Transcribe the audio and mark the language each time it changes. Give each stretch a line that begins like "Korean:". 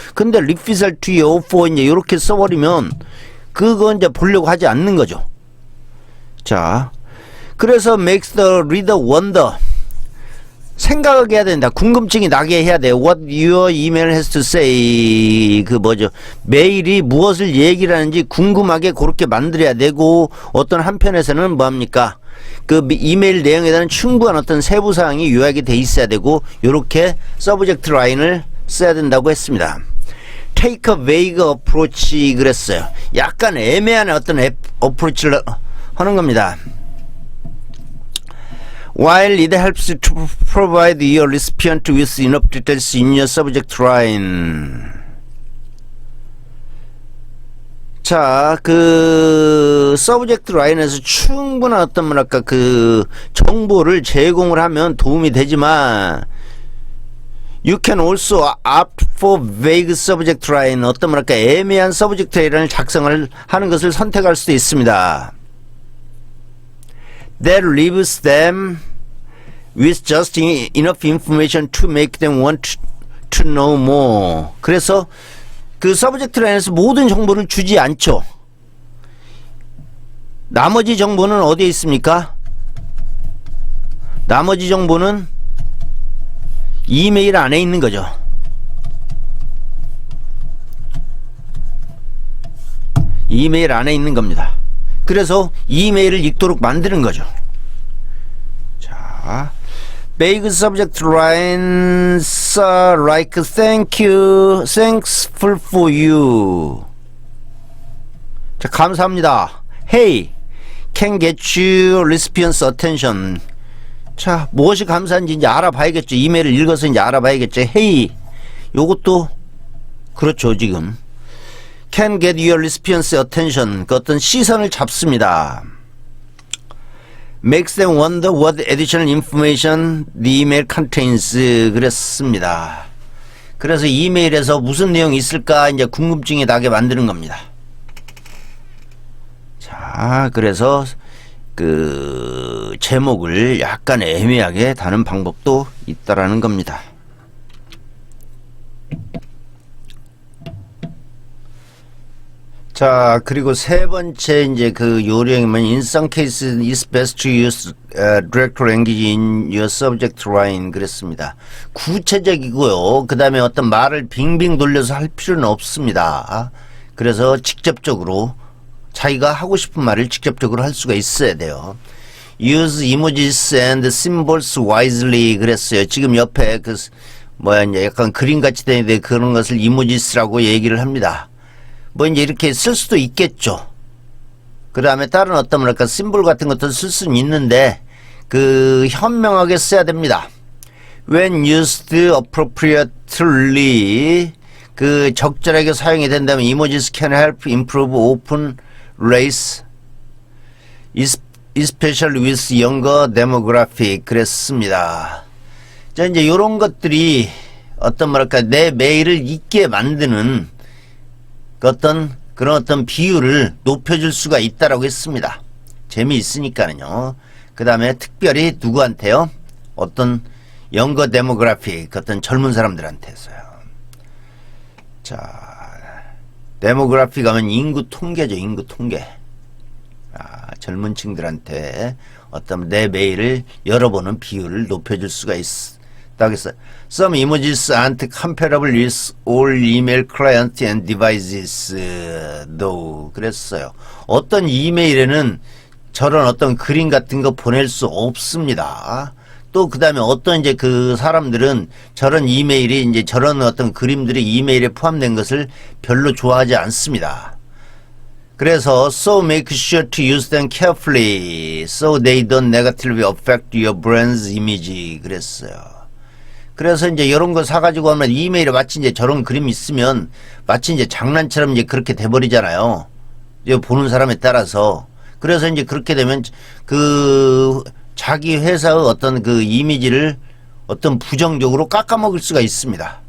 Korean: 근데
English: refusal to your offer
Korean: 이제 이렇게 써버리면 그거 이제 보려고 하지 않는 거죠. 자, 그래서
English: makes the reader wonder.
Korean: 생각하게 해야 된다. 궁금증이 나게 해야 돼요.
English: What your email has to say.
Korean: 그 뭐죠? 메일이 무엇을 얘기를 하는지 궁금하게 그렇게 만들어야 되고, 어떤 한편에서는 뭐합니까? 그 이메일 내용에 대한 충분한 어떤 세부사항이 요약이 돼 있어야 되고, 요렇게 서브젝트 라인을 써야 된다고 했습니다.
English: Take a vague approach
Korean: 그랬어요. 약간 애매한 어떤 어프로치를 하는 겁니다.
English: While it helps to provide your recipient with enough details in your subject line.
Korean: 자, 그 서브젝트 라인에서 충분한 어떤 뭐랄까 그 정보를 제공을 하면 도움이 되지만,
English: you can also opt for vague subject line.
Korean: 어떤 뭐랄까 애매한 서브젝트 라인을 작성을 하는 것을 선택할 수도 있습니다.
English: That leaves them with just enough information to make them want to know more.
Korean: 그래서 그 서브젝트 라인에서 모든 정보를 주지 않죠. 나머지 정보는 어디에 있습니까? 나머지 정보는 이메일 안에 있는 거죠. 이메일 안에 있는 겁니다. 그래서 이메일을 읽도록 만드는 거죠.
English: 자, vague subject lines like thank you, thankful for you.
Korean: 자, 감사합니다.
English: Hey, can get you recipient's attention.
Korean: 자, 무엇이 감사한지 이제 알아봐야겠죠. 이메일을 읽어서 이제 알아봐야겠죠. Hey, 요것도 그렇죠.
English: 지금 can get your recipient's attention.
Korean: 그 어떤 시선을 잡습니다.
English: makes them wonder what additional information the email contains.
Korean: 그랬습니다. 그래서 이메일에서 무슨 내용이 있을까 이제 궁금증이 나게 만드는 겁니다. 자, 그래서 그 제목을 약간 애매하게 다는 방법도 있다라는 겁니다. 자, 그리고 세 번째 이제 그 요령이면
English: in some cases it's best to use direct language in your subject line.
Korean: 그랬습니다. 구체적이고요. 그 다음에 어떤 말을 빙빙 돌려서 할 필요는 없습니다. 그래서 직접적으로 자기가 하고 싶은 말을 직접적으로 할 수가 있어야 돼요.
English: Use emojis and symbols wisely.
Korean: 그랬어요. 지금 옆에 그 뭐야 이제 약간 그림같이 되는데 그런 것을 이모지스라고 얘기를 합니다. 뭐 이제 이렇게 쓸 수도 있겠죠. 그 다음에 다른 어떤 뭐랄까 심볼 같은 것도 쓸 수는 있는데 그 현명하게 써야 됩니다.
English: When used appropriately,
Korean: 그 적절하게 사용이 된다면
English: emojis can help improve open race, especially with younger demographic.
Korean: 그랬습니다. 자, 이제 요런 것들이 어떤 뭐랄까 내 메일을 읽게 만드는 어떤 그런 어떤 비율을 높여줄 수가 있다라고 했습니다. 재미있으니까는요. 그 다음에 특별히 누구한테요? 어떤 영거 데모그래픽, 어떤 젊은 사람들한테서요. 자, 데모그래픽 하면 인구 통계죠. 인구 통계. 젊은 층들한테 어떤 내 메일을 열어보는 비율을 높여줄 수가 있다고 했어요.
English: Some emojis aren't comparable with all email clients and devices, though.
Korean: 그랬어요. 어떤 이메일에는 저런 어떤 그림 같은 거 보낼 수 없습니다. 또 그 다음에 어떤 이제 그 사람들은 저런 이메일이 이제 저런 어떤 그림들이 이메일에 포함된 것을 별로 좋아하지 않습니다.
English: 그래서 so make sure to use them carefully so they don't negatively affect your brand's image.
Korean: 그랬어요. 그래서 이제 이런 거 사가지고 하면 이메일에 마치 이제 저런 그림이 있으면 마치 이제 장난처럼 이제 그렇게 돼버리잖아요. 이제 보는 사람에 따라서. 그래서 이제 그렇게 되면 그 자기 회사의 어떤 그 이미지를 어떤 부정적으로 깎아먹을 수가 있습니다.